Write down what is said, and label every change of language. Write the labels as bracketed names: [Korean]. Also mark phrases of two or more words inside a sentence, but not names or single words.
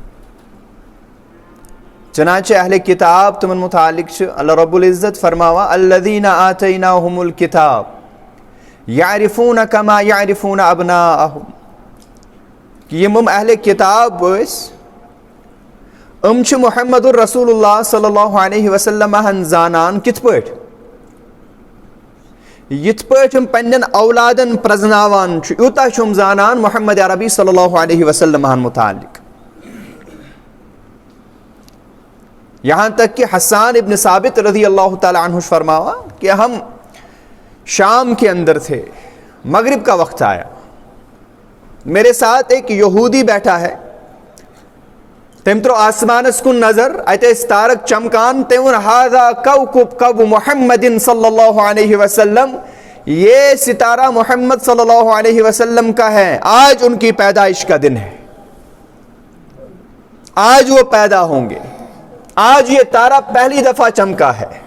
[Kashmiri] چنانچہ اہلِ کتاب تِمن متعلق چھُ اللہ [Arabic] رب العزت [Kashmiri] فرماوان [Arabic] الذین آتیناہم الکتاب یعرفون کما یعرفون ابناءہم، [Kashmiri] کہ یِم اہلِ کتاب ٲسۍ چھِ محمد الرسول اللہ [Arabic] صلی اللہ علیہ وسلم [Kashmiri] زانان کِتھ پٲٹھۍ؟ یِتھ پٲٹھۍ یِم پننٮ۪ن اولادن پرزناوان چھُ، یوٗتاہ چھِ یِم زانان محمد عربی [Arabic] صلی اللہ علیہ وسلم [Kashmiri] متعلق، [Urdu] یہاں تک کہ [Kashmiri] حسان [Urdu] ابن ثابت [Arabic] رضی اللہ تعالیٰ عنہ [Urdu] فرماوا کہ ہم شام کے اندر تھے، مغرب کا وقت آیا، میرے ساتھ ایک یہودی بیٹھا ہے، [Kashmiri] تم ترو آسمانس کن نظر، اتہ ٲسۍ تارک چمکان، تم ووٚن [Arabic] ہاذا کوكب محمد صلی اللہ علیہ وسلم، [Urdu] یہ ستارہ محمد [Arabic] صلی اللہ علیہ وسلم [Urdu] کا ہے، آج ان کی پیدائش کا دن ہے، آج وہ پیدا ہوں گے، آج یہ تارہ پہلی دفعہ چمکا ہے۔